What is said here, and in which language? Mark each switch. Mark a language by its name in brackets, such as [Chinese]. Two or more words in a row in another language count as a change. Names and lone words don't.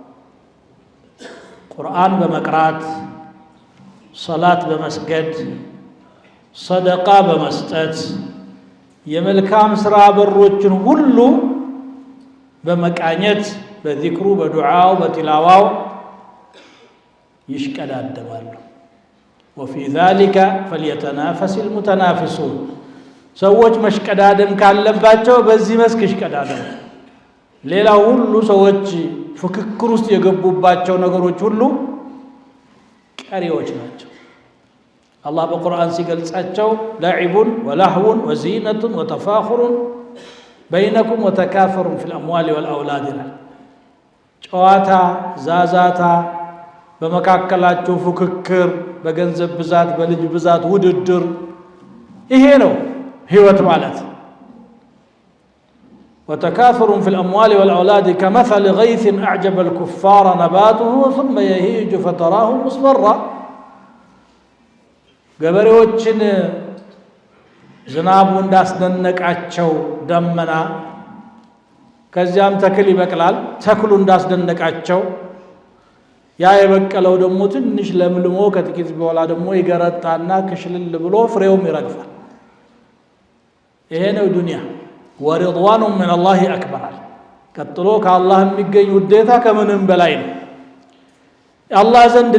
[Amharic] ቁርአን በመቅራት ሰላት በመስገድ ሰደቃ በመስጠት የመልካም ስራ በሮችን ሁሉ በመቃኘት በዚክሩ በዱዓው በቲላዋው ይሽቀዳደማሉ። [Arabic] وفي ذلك فليتنافس المتنافسون [Amharic] ሰዎች መሽቀዳደም ካለባቸው በዚህ መስክ ይሽቀዳደሙ። ሌላው ሁሉ ሰዎች ፍክክር ውስጥ የገቡባቸው ነገሮች ሁሉ ቀሪዎች ናቸው። አላህ በቁርአን ሲገልጻቸው [Arabic] لعب ولهو وزينة وتفاخر بينكم وتكاثر في الأموال والأولاد [Amharic] ይላል። ጨዋታ ዛዛታ በመካከላቸው ፉክክር በገንዘብ ብዛት በልጅ ብዛት ውድድር ይሄ ነው ህይወት ማለት። [Arabic] وتكاثر في الأموال والأولاد كمثل غيث أعجب الكفار نباته ثم يهيج فتراه مصفرا [Amharic] ገበሬዎችን ዝናቡ እንዳስደነቃቸው ደመና ከዚያም ተክል ይበቅላል። ተክሉ እንዳስደነቃቸው ያ የበቀለው ደግሞ ትንሽ ለምልሞ ከጥቂት በኋላ ደግሞ ይገረጣና ክሽልል ብሎ ፍሬውም ይረግፋል። ይሄ ነው ዱንያ። [Arabic] ورضوان من الله أكبر። [Amharic] ቀጥሎ ከአላህ የሚገኝ ውዴታ ከምንም በላይ ነው። የአላህ ዘንድ